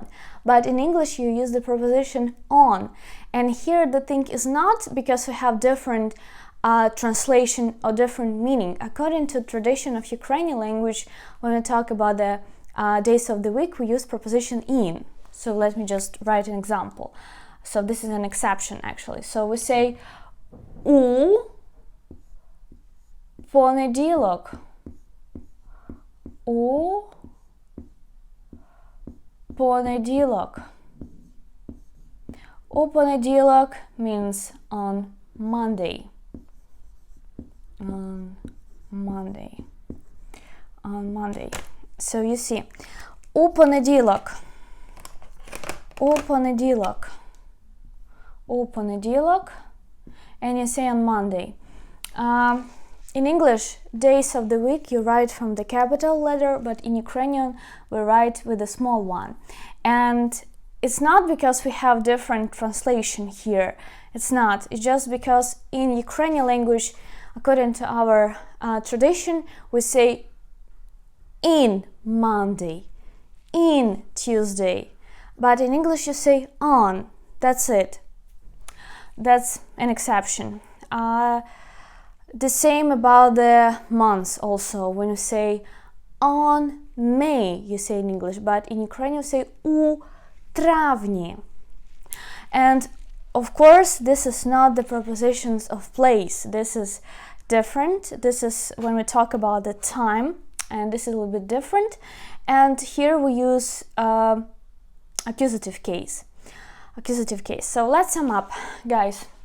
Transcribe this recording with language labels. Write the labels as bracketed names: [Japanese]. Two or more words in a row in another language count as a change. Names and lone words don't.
[English] But in English you use the preposition on. And here the thing is not because we have different translation or different meaning. According to tradition of Ukrainian language, when we talk about the days of the week, we use preposition in. So let me just write an example. So this is an exception actually. So we say [Ukrainian] у понеділок. У понеділок. У понеділок [English] means on Monday. On Monday. On Monday. So you see, [Ukrainian] у понеділок. У понеділок. У понеділок. [English] And you say on Monday. In English, days of the week you write from the capital letter, but in Ukrainian we write with a small one. And it's not because we have different translation here. It's not. It's just because in Ukrainian language, according to our tradition, we say in Monday, in Tuesday. But in English you say on. That's it. That's an exception. The same about the months also. When you say on May, you say in English, but in Ukrainian you say [Ukrainian] у травні. [English] And of course, this is not the prepositions of place. This is different. This is when we talk about the time, and this is a little bit different. And here we use accusative case. Accusative case. So let's sum up, guys.